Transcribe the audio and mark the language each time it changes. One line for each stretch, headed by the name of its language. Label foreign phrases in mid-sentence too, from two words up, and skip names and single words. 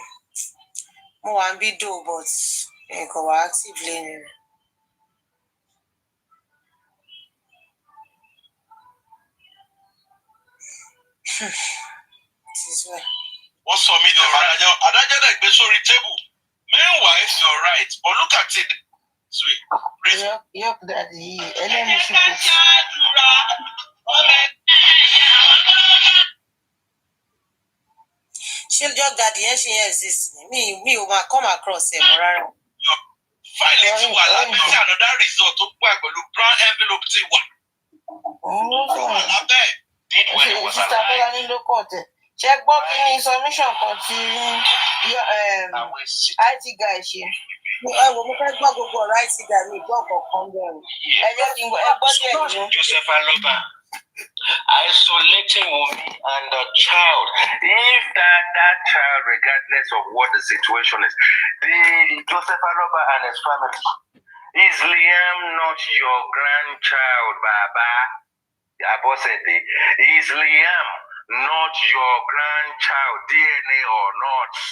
Yoruba: Mo wà ń bí dò but nǹkan wà active lẹ́nu rẹ̀. Wọ́n sọ mí lọ́wọ́ adájọ́ dẹ̀ gbé sórí tébù.
English: Meanwhile, you're right, but look at it. Sweet. Yep, daddy.
Yoruba: Ẹlẹ́mi sí kò sí. Ṣé jọ́ gàdí yẹn ṣe exist ni? Mi ò máa
English: come across
Yoruba: ẹ̀ mọ́ rárá. Fáìlì ti wà lábẹ́ tí
English: another result
Yoruba: tó gbà pẹ̀lú
English: brown envelope
Yoruba: ti wà. Ó wà lábẹ́. Sísá Tọ́lání ló kọ̀ tẹ̀. Ṣé gbọ́ kí ni submission kan tí
English: IT guy
Yoruba: ṣe? Ẹ wo mo fẹ́ gbọ́ gbogbo ọ̀rọ̀
English: IT guy
Yoruba: mi gbọ́ kọ̀ọ̀kan bẹ̀rù. Ẹ jẹ́ kí n gbọ́ díẹ̀ nínú.
English: Joseph Aloba, isolating Wunmi and the child. If that child, regardless of what the situation is, the Joseph Aloba and his family, is Liam not your grandchild, Baba? Abosede, is Liam not your grandchild, DNA or not?